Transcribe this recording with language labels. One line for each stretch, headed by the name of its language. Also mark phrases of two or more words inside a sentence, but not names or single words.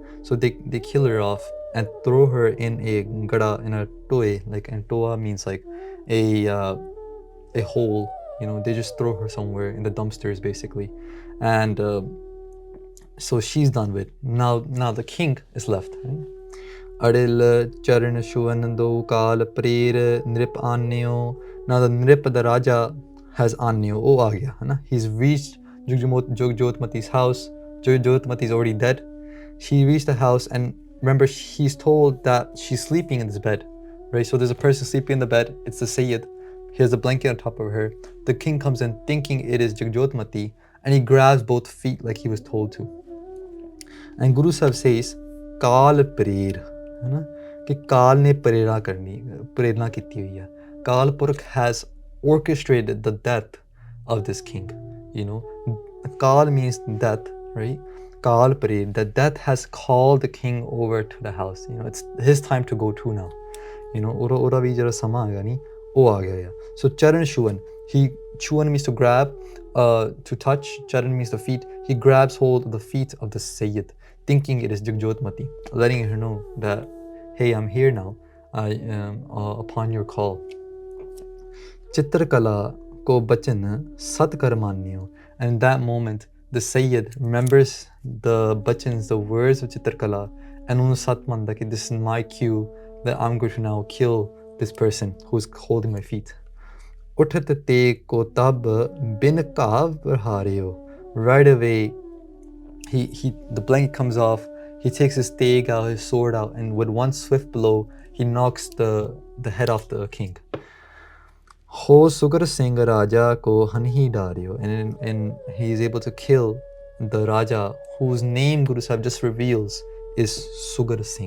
English: So they kill her off and throw her in a gada, in a toy, like, and toa means like a hole You know, they just throw her somewhere in the dumpsters basically, and so she's done with. Now the king is left. Right?
Braj: Adil charan shuvanando kal prayer nrip annyo.
English: Now the nrip, the Raja, has annyo.
Hindi: Oh, aa gaya, hai na?
English: He's reached Jagjyotmati's house. Jagjyotmati is already dead. She reached the house, and remember, he's told that she's sleeping in this bed, right? So there's a person sleeping in the bed. It's the Sayyid. He has a blanket on top of her. The king comes in thinking it is Jagjyotmati, and he grabs both feet like he was told to. And Guru Sahib says,
Braj: Kal Prayer,
Hindi: है ना? कि काल ने प्रेरणा की हुई है.
English: Kal Purkh has orchestrated the death of this king. You know, Kal means death, right?
Braj: Kal Prayer,
English: that death has called the king over to the house. You know, it's his time to go too now. You know,
Punjabi: ora vi jara sama aa gaya ni, oh aa gaya.
English: So Charan Shuvan, Chuan means to grab, to touch. Charan means the feet. He grabs hold of the feet of the Sayyid, thinking it is Jagjyotmati, letting her know that, hey, I'm here now, upon your call.
Braj: Chitrkala ko bachan satkar manyo.
English: And in that moment, the Sayyid remembers the bachans, the words of Chitrkala, and
Punjabi: unu sat manda ki
English: this is my cue that I'm going to now kill this person who's holding my feet.
Braj: Uthat te ko tab bin kav hareo.
English: Right away, the blanket comes off. He takes his teg out, his sword out, and with one swift blow, he knocks the head off the king.
Braj: Ho Sugar Singh Raja ko hanhi dario,
English: and he is able to kill the Raja, whose name Guru Sahib just reveals is Sugar Singh.